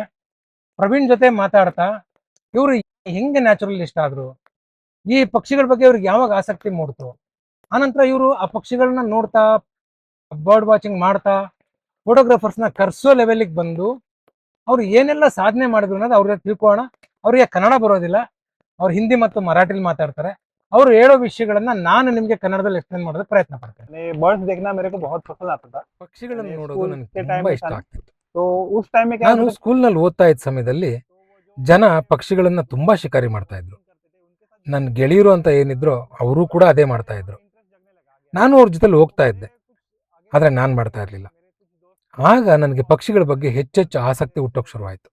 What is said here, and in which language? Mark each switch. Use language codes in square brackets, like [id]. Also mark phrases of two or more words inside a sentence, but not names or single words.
[kn] ಪ್ರವೀಣ್ ಜೊತೆ ಮಾತಾಡ್ತಾ ಇವರು ಹೆಂಗೆ ನ್ಯಾಚುರಲಿಸ್ಟ್ ಆದ್ರು, ಈ ಪಕ್ಷಿಗಳ ಬಗ್ಗೆ ಇವ್ರಿಗೆ ಯಾವಾಗ ಆಸಕ್ತಿ ಮೂಡ್ತು, ಆನಂತರ ಇವರು ಆ ಪಕ್ಷಿಗಳನ್ನ ನೋಡ್ತಾ [en] bird watching [kn] ಮಾಡ್ತಾ ಫೋಟೋಗ್ರಾಫರ್ಸ್ನ ಕರ್ಸೋ ಲೆವೆಲ್ಗೆ ಬಂದು ಅವ್ರು ಏನೆಲ್ಲ ಸಾಧನೆ ಮಾಡಿದ್ರು ಅನ್ನೋದು ಅವ್ರಿಗೆ ತಿಳ್ಕೊಳ್ಳೋಣ. ಅವ್ರಿಗೆ ಕನ್ನಡ ಬರೋದಿಲ್ಲ, ಅವ್ರು ಹಿಂದಿ ಮತ್ತು ಮರಾಠಿಲಿ ಮಾತಾಡ್ತಾರೆ. ಅವರು ಹೇಳೋ ವಿಷಯಗಳನ್ನ ನಾನು ನಿಮ್ಗೆ ಕನ್ನಡದಲ್ಲಿ ಎಕ್ಸ್ಪ್ಲೇನ್ ಮಾಡೋದಕ್ಕೆ ಪ್ರಯತ್ನ ಪಡ್ತೇನೆ. [hi] बर्ड्स देखना मेरे को बहुत पसंद आता था। [kn] ಪಕ್ಷಿಗಳನ್ನು ನೋಡೋದು [hi] स्कूल [kn] ನನಗೆ [hi] के टाइम [kn] ತುಂಬಾ [hi] में [kn] ಇಷ್ಟ [hi] था ना, [kn] ಆಗ್ತಿತ್ತು. [hi] तो उस टाइम में क्या [kn] ನಾನು ಸ್ಕೂಲ್ನಲ್ಲಿ ಓದ್ತಾ ಇದ್ದ ಸಮಯದಲ್ಲಿ ಜನ ಪಕ್ಷಿಗಳನ್ನ ತುಂಬಾ ಶಿಕಾರಿ ಮಾಡ್ತಾ ಇದ್ರು. ನನ್ನ ಗೆಳೆಯರು ಅಂತ ಏನಿದ್ರು ಅವರು ಕೂಡ ಅದೇ ಮಾಡ್ತಾ ಇದ್ರು. ನಾನು ಅವ್ರ ಜೊತೆಲಿ ಹೋಗ್ತಾ ಇದ್ದೆ, ಆದ್ರೆ ನಾನು ಮಾಡ್ತಾ ಇರಲಿಲ್ಲ. ಆಗ ನನಗೆ ಪಕ್ಷಿಗಳ ಬಗ್ಗೆ ಹೆಚ್ಚೆಚ್ಚು ಆಸಕ್ತಿ ಹುಟ್ಟೋಕೆ ಶುರುವಾಯಿತು.